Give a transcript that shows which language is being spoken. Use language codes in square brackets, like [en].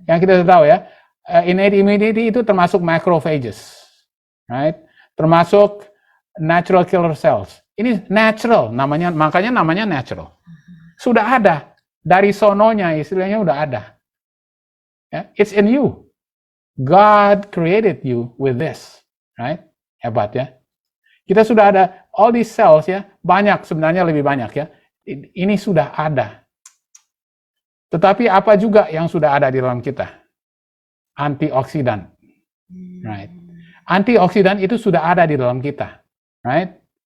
[id] Yang kita tahu ya, innate immunity itu termasuk macrophages, right? Termasuk natural killer cells. Ini natural, makanya namanya natural. Sudah ada, dari sononya istilahnya sudah ada. [en] Ya, it's in you. God created you with this, right? [id] Hebat ya. Kita sudah ada [en] all these cells [id] ya, banyak sebenarnya lebih banyak ya. Ini sudah ada. Tetapi apa juga yang sudah ada di dalam kita? Antioksidan, right? Antioksidan itu sudah ada di dalam kita, right?